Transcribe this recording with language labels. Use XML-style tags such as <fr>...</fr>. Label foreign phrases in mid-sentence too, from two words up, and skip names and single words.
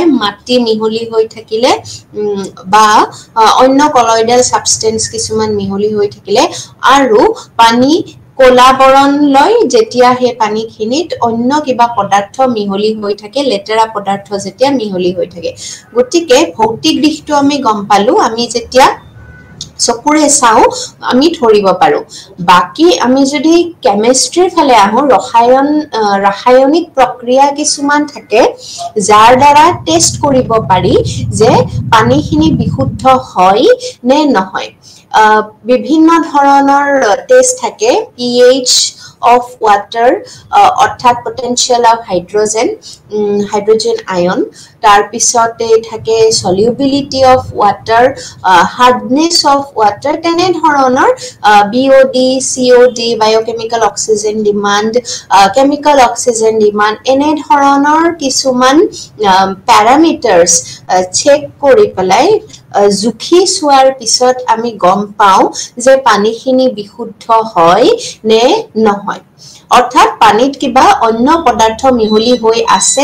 <as>মাটি মিহলি হৈ থাকিলে বা অন্য</as> <en>colloidal substance</en> <as>কিছুমান মিহলি হৈ থাকিলে আৰু পানী ক'লা বৰণ লয় যেতিয়া হে পানীখিনিত অন্য কিবা পদাৰ্থ মিহলি হৈ থাকে লেতেৰা পদাৰ্থ যেতিয়া মিহলি হৈ থাকে গতিকে ভৌতিক দিশটো আমি গম পালো আমি যেতিয়া চকুৰে চাও আমি ধৰিব পাৰো বাকি আমি যদি কেমিষ্ট্ৰিৰ ফালে আহো ৰাসায়নিক প্ৰক্ৰিয়া কিছুমান থাকে যাৰ দ্বাৰা টেষ্ট কৰিব পাৰি যে পানীখিনি বিশুদ্ধ হয় নে নহয় বিভিন্ন ধৰণৰ টেষ্ট থাকে</as> <en>pH of water</en> <as>অৰ্থাৎ</as> <en>potential of hydrogen ion</en> <as>তাৰ পিছতে থাকে solubility</as> <en>of water hardness of water</en> <as>তেনে ধৰণৰ</as> <en>BOD COD biochemical oxygen demand chemical oxygen demand</en> <as>এনে ধৰণৰ কিছুমান</as> <en>parameters check</en> <as>কৰি পেলাই জুখি চোৱাৰ পিছত আমি গম পাওঁ যে পানীখিনি বিশুদ্ধ হয় নে নহয় অৰ্থাৎ পানীত কিবা অন্য পদাৰ্থ মিহলি হৈ আছে</as>